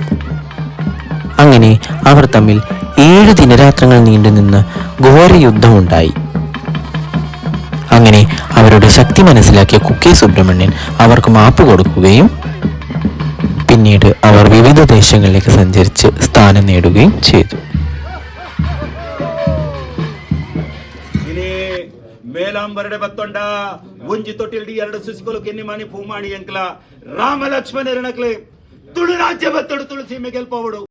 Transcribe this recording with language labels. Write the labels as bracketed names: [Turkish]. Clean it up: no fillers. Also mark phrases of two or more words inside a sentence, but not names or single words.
[Malayalam] അങ്ങനെ അവർ തമ്മിൽ 7 ദിനരാത്രങ്ങൾ നീണ്ടുനിന്ന ഘോര യുദ്ധമുണ്ടായി. അങ്ങനെ അവരുടെ ശക്തി മനസ്സിലാക്കിയ കൊക്കെ സുബ്രഹ്മണ്യൻ അവർക്ക് മാപ്പ് കൊടുക്കുകയും പിന്നീട് അവർ വിവിധ ദേശങ്ങളിലേക്ക് സഞ്ചരിച്ച് സ്ഥാനം നേടുകയും ചെയ്തു. [Tulu] ಮೇಲಾಂಬರಡೆ ಬತ್ತೊಂಡ ಒಂಜಿ ತೊಟ್ಟಿಲ್ಡಿ 2 ಸುಸಿಗಳು ಕೆನ್ನಿಮಾನಿ ಪೂಮಾಣಿ ಎಂಕ್ಲ ರಾಮ ಲಕ್ಷ್ಮಣರನಕ್ಲೆ ತುಳು ರಾಜ್ಯ ಬತ್ತೊಡು ತುಳಸಿ ಗೆಲ್ಪವಡು.